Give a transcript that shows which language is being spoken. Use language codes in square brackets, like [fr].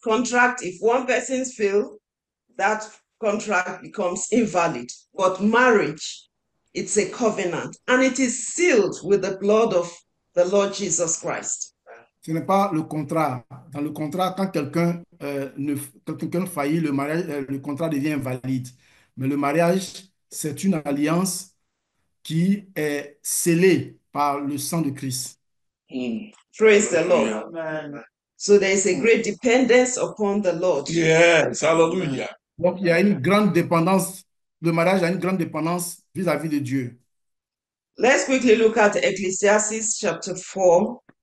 [en] Contract, if one person fails, that contract becomes invalid. But marriage, it's a covenant and it is sealed with the blood of the Lord Jesus Christ. [fr] Ce n'est pas le contrat. Dans le contrat, quand quelqu'un faillit, le contrat devient invalide. Mais le mariage, c'est une alliance qui est scellée par le sang de Christ. [en] Praise the Lord. So there is a great dependence upon the Lord. Yes. Hallelujah. [fr] Donc, il y a une grande dépendance, le mariage a une grande dépendance vis-à-vis de Dieu. [en] Let's quickly look at Ecclesiastes chapter 4.